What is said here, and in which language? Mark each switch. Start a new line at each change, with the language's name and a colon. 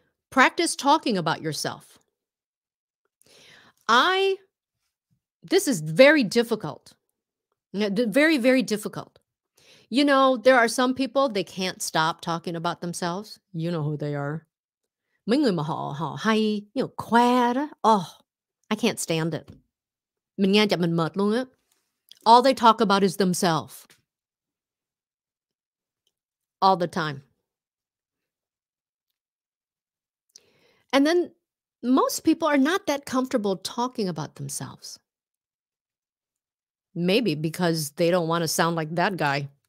English: Practice talking about yourself. This is very difficult. Very, very difficult. You know, there are some people, they can't stop talking about themselves. You know who they are.
Vietnamese: Mấy người mà họ hay, khoe đó.
English: Oh, I can't stand it.
Vietnamese: Mình nghe chậm mình mệt luôn á.
English: All they talk about is themselves. All the time. And then most people are not that comfortable talking about themselves. Maybe because they don't want to sound like that guy.